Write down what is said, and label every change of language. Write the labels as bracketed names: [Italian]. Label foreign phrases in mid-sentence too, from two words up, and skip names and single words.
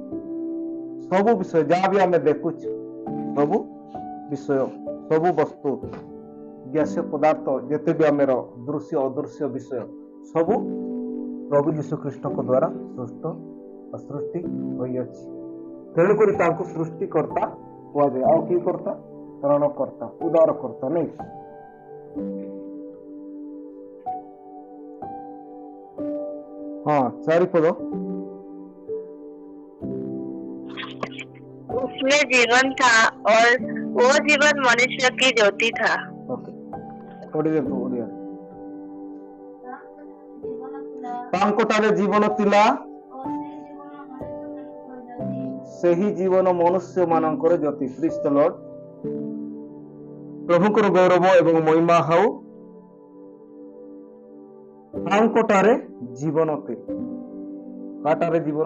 [Odia] ସବୁ ବିଷୟ ଯାହା ବି ଆମେ ଦେଖୁଛୁ, ସବୁ ବିଷୟ, ସବୁ ବସ୍ତୁ, ଗ୍ୟାସୀୟ ପଦାର୍ଥ, ଯେତେ ବି ଆମର ଦୃଶ୍ୟ ଅଦୃଶ୍ୟ ବିଷୟ, ସବୁ ପ୍ରଭୁ ଯୀଶୁ ଖ୍ରୀଷ୍ଟଙ୍କ ଦ୍ୱାରା ସୃଷ୍ଟି ହୋଇଅଛି। ତେଣୁକରି ତାଙ୍କୁ ସୃଷ୍ଟିକର୍ତ୍ତା କୁହାଯାଏ। ଆଉ କି କର୍ତ୍ତା? ତ୍ରାଣକର୍ତ୍ତା, ଉଦ୍ଧାରକର୍ତ୍ତା ନାଇଁ। ହଁ 4 ପଦ। [Hindi] उसमें जीवन था और वो जीवन मनुष्य की ज्योति था। [Odia] ଓକେ, ପଢ଼ି ଦେଖ ଓଡ଼ିଆ। ତାଙ୍କଠାରେ ଜୀବନ ଥିଲା, ସେହି ଜୀବନ ମନୁଷ୍ୟ ମାନଙ୍କର ଜ୍ୟୋତି। [English] praise the Lord. [Odia] ପ୍ରଭୁଙ୍କର ଗୌରବ ଏବଂ ମହିମା ହଉ। ତାଙ୍କଠାରେ ଜୀବନ ଥିଲା। କାଟାରେ ଜୀବନ?